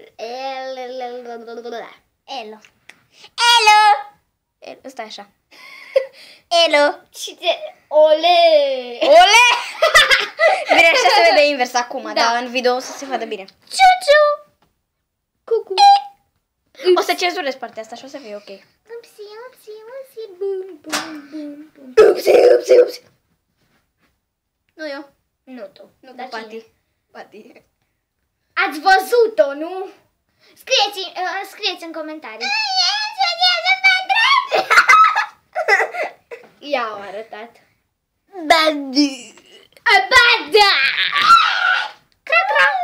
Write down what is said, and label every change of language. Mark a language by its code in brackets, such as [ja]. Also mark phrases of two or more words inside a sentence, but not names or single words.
[ro] Elo. Stai așa. Elo. Ole. Bine, așa se vede invers acum, dar în video o să se vadă bine. Ciu-ciu. Cucu. O să cenzurez partea asta și o să fie ok. Upsi, bum. Upsi. Nu eu. Nu tu. Nu, dar Pati. Ați văzut-o, nu? Scrieți în comentarii. I-au arătat. Badi. Cra.